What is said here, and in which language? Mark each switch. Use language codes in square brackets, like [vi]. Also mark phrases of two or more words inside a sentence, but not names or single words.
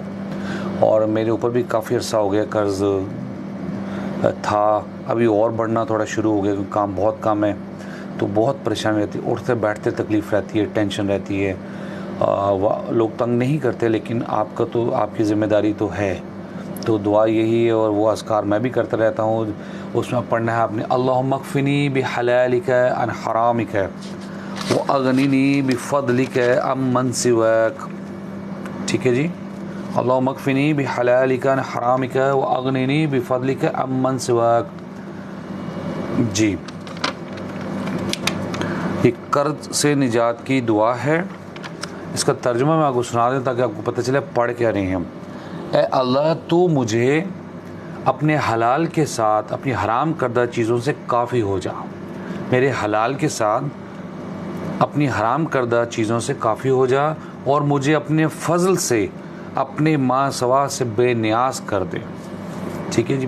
[hi] और मेरे ऊपर भी काफ़ी अर्सा हो गया कर्ज़ था, अभी और बढ़ना थोड़ा शुरू हो गया क्योंकि काम बहुत कम है, तो बहुत परेशानी रहती है, उठते बैठते तकलीफ़ रहती है, टेंशन रहती है। लोग तंग नहीं करते, लेकिन आपका तो आपकी ज़िम्मेदारी तो है, तो दुआ यही है। और वो अज़कार मैं भी करता रहता हूँ, उसमें पढ़ना है आपने [ar] اللهم اكفني بحلالك عن حرامك وأغنني بفضلك عمن سواك, [hi] ठीक है जी। [ar] اللهم اكفني بحلالك عن حرامك وأغنني بفضلك عمن سواك जी। [hi] ये कर्ज़ से निजात की दुआ है। इसका तर्जुमा मैं आपको सुना दूँ ताकि आपको पता चले पढ़ क्या रहे हैं हम। ए अल्लाह, तू मुझे अपने हलाल के साथ अपनी हराम करदा चीज़ों से काफ़ी हो जा, मेरे हलाल के साथ अपनी हराम करदा चीज़ों से काफ़ी हो जा, और मुझे अपने फ़ज़ल से अपने माँ सवा से बेनियाज कर दे, ठीक है जी।